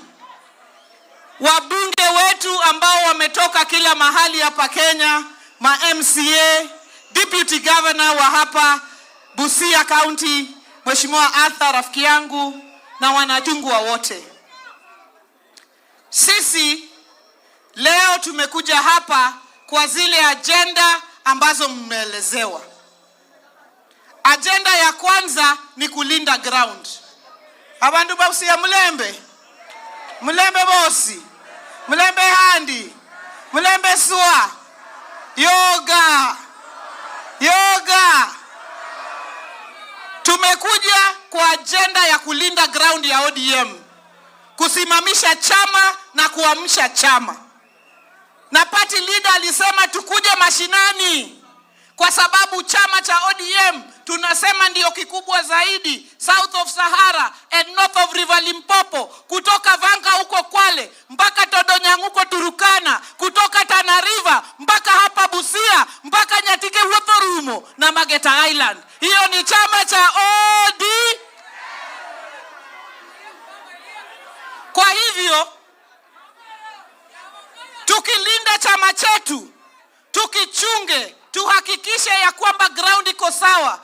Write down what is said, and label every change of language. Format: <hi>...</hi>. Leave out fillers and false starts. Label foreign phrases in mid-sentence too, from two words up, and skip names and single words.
<sw>Wabunge wetu ambao wametoka kila mahali hapa Kenya, ma MCA,</sw> <en>Deputy Governor</en> <sw>wa hapa Busia County, Mheshimiwa Arthur rafiki yangu, na wanachungwa wote. Sisi leo tumekuja hapa kwa zile agenda ambazo mmeelezewa. Agenda ya kwanza ni kulinda ground.</sw> <luy>Abandu Busia Mulembe. Mulembe bosi. Mulembe handi. Mulembe swa. Yoga.</luy> <sw>Tumekuja kwa agenda ya kulinda ground ya ODM. Kusimamisha chama na kuamsha chama. Na</sw> <en>party leader</en> <sw>alisema tukuje mashinani. Kwa sababu chama cha ODM tunasema ndio kikubwa zaidi</sw> <en>south of Sahara and north of River Limpopo,</en> <sw>kutoka Vanga huko Kwale mpaka Todonyang huko Turukana, kutoka Tana River mpaka hapa Busia mpaka Nyatike Rumo na Mageta Island. Hiyo ni chama cha ODM. Kwa hivyo tukilinda chama chetu, tukichunge, tuhakikishe ya kwamba ground iko sawa.</sw>